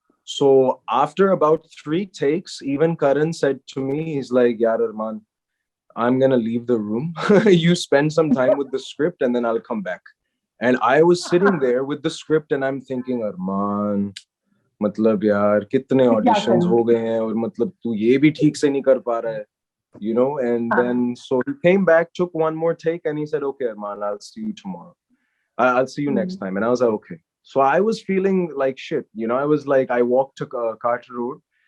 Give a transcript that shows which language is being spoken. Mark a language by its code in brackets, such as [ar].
[en] So after about three takes, even Karan said to me, he's like, "Yar Arman, I'm gonna leave the room. You spend some time with the script, and then I'll come back." And I was sitting there with the script, and I'm thinking, Arman, [hi] मतलब यार कितने कि क्या [en] auditions [hi] करूं? हो गए हैं, और मतलब तू ये भी ठीक से नहीं कर पा रहा है. [en] And [hi] हाँ. [en] then so he came back, took one more take, and he said, okay, Arman, I'll see you tomorrow. I'll see you next Hmm. time. And I was like, okay. So I was feeling like shit. I was like, I walked to Carter Road,